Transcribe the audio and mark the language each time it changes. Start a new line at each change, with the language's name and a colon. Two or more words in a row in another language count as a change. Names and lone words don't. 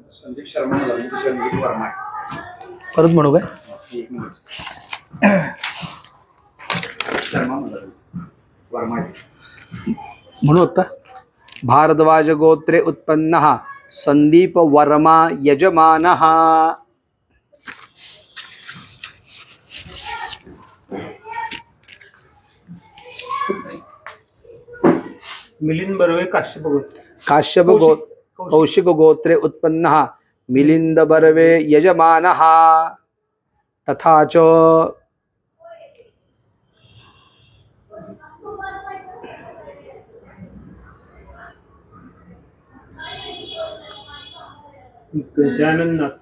Marathi: संदीप शर्मा संदीप वर्मा परत म्हणू काय शर्मा वर्मा म्हणू होता
Sanskrit: भारद्वाज गोत्रे उत्पन्नः संदीप वर्मा यजमानः
Marathi: मिलिंद बर्वे काश्यप गोत्र
Sanskrit: काश्यप कौशिक गोत्रे उत्पन्नः मिलिंद बर्वे यजमानः तथा च
Marathi: गजानन नातू